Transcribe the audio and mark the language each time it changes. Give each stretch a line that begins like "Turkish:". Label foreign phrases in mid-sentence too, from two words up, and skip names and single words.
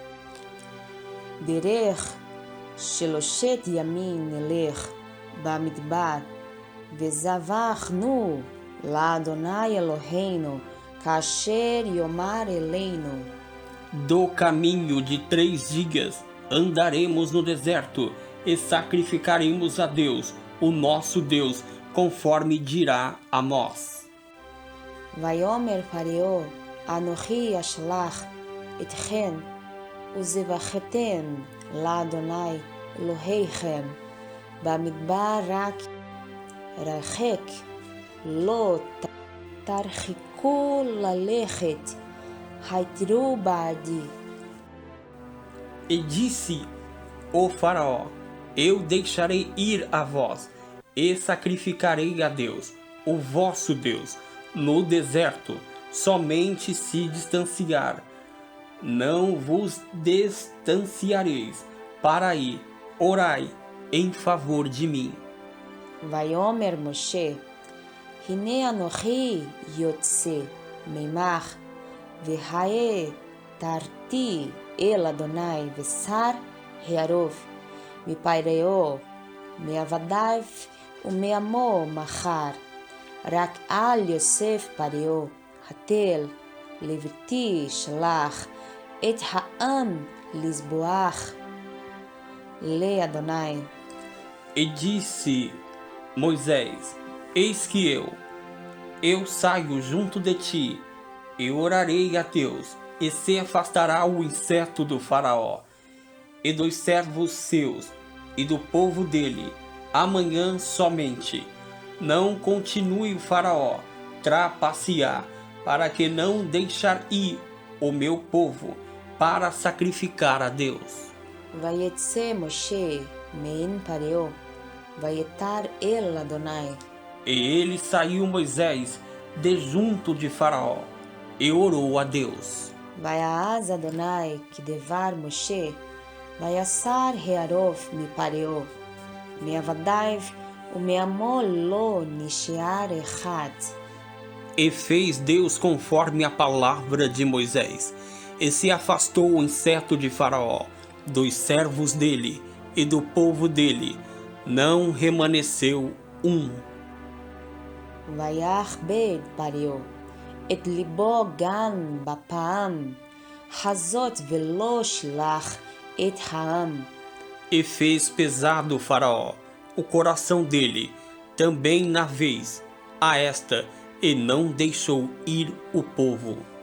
Hebrew: דרך שלושת ימים נלך במדבר, וזבחנו לאדוני אלוהינו, כאשר יאמר אלינו.
Portuguese: Do caminho de 3 dias andaremos no deserto e sacrificaremos a Deus, o nosso Deus, conforme dirá a nós.
Hebrew: ויאמר פרעה, אנוכי אשלח אתכם, וזבחתם לאדוני אלוהיכם, במדבר רק רחק, לא תרחיקו ללכת, היתרו בעדי.
Portuguese: E disse o faraó: Eu deixarei ir a vós, e sacrificarei a Deus, o vosso Deus, no deserto, somente se distanciar. Não vos distanciareis, para ir, orai em favor de mim.
Hebrew: ויאמר משה, הנה אנוכי יוצא ממך, והיה תרתי אל אדוני ושר הערוב, מפרעה, מעבדיו ומעמו מחר, רק על יוסף פרעה, התל, לביתי שלח, את העם לזבוח לאדוני.
Portuguese: E disse Moisés: Eis que eu saio junto de ti, e orarei a Deus, e se afastará o inseto do faraó, e dos servos seus, e do povo dele, amanhã somente. Não continue o faraó trapacear, para que não deixar ir o meu povo para sacrificar a Deus.
Hebrew: ויצא משה מעין פרעה, ויתר אל אדוני.
Portuguese: E ele saiu Moisés de junto de Faraó, e orou a Deus.
Hebrew: ויעז אדוני כדבר משה, ויסר הערוב מפרעה, מעבדיו ומעמו לא נשאר אחד.
Portuguese: E fez Deus conforme a palavra de Moisés, e se afastou o inseto de Faraó, dos servos dele e do povo dele, não remanesceu um.
Hebrew: ויכבד פרעה את ליבו גם בפעם הזאת ולא שלח את העם.
Portuguese: E fez pesado o Faraó o coração dele, também na vez a esta, e não deixou ir o povo.